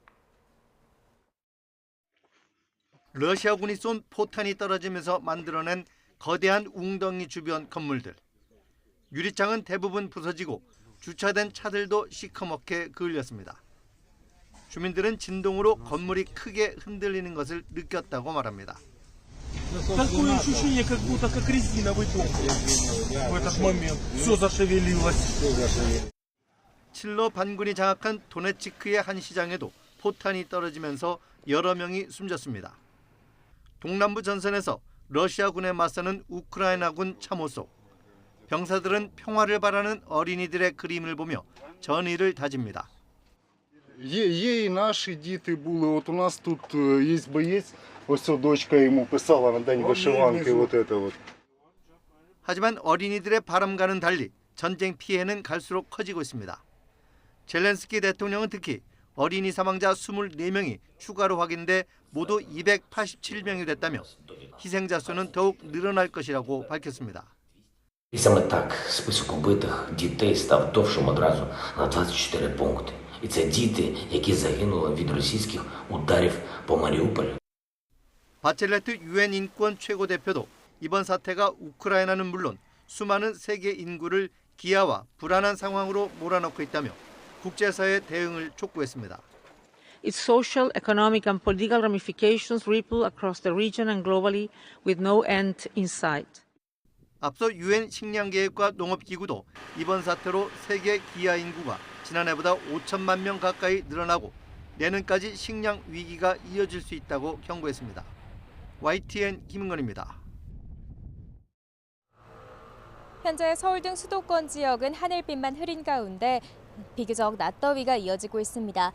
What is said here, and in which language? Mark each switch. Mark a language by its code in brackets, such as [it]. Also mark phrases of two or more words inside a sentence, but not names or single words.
[ko] 러시아군이 쏜 포탄이 떨어지면서 만들어낸 거대한 웅덩이 주변 건물들. 유리창은 대부분 부서지고 주차된 차들도 시커멓게 그을렸습니다. 주민들은 진동으로 건물이 크게 흔들리는 것을 느꼈다고 말합니다. [ru] Такое ощущение, как будто как резиновый дом. В этот момент все зашевелилось. [ko] 칠로 반군이 장악한 도네츠크의 한 시장에도 포탄이 떨어지면서 여러 명이 숨졌습니다. 동남부 전선에서 러시아군에 맞서는 우크라이나군 참호소. 병사들은 평화를 바라는 어린이들의 그림을 보며 전의를 다집니다. [uk] Є і наші діти були. От у нас тут є боєць, ось ця дочка йому писала на день вишиванки. [ru] Вот это вот. [ko] 하지만 어린이들의 바람과는 달리 전쟁 피해는 갈수록 커지고 있습니다. 젤렌스키 대통령은 특히 어린이 사망자 24명이 추가로 확인돼 모두 287명이 됐다며 희생자 수는 더욱 늘어날 것이라고 밝혔습니다. [uk] І саме так список убитих дітей став довшим одразу на 24 пункти. І це діти, які загинули від російських ударів по Маріуполю. [ko] 바첼레트 유엔 인권 최고 대표도 이번 사태가 우크라이나는 물론 수많은 세계 인구를 기아와 불안한 상황으로 몰아넣고 있다며 국제사회의 대응을 촉구했습니다. [en] Its social, economic and political ramifications ripple across the region and globally with no end in sight. [ko] 앞서 유엔 식량계획과 농업기구도 이번 사태로 세계 기아 인구가 지난해보다 5천만 명 가까이 늘어나고 내년까지 식량 위기가 이어질 수 있다고 경고했습니다. YTN 김은건입니다. 현재 서울 등 수도권 지역은 하늘빛만 흐린 가운데 비교적 낮더위가 이어지고 있습니다.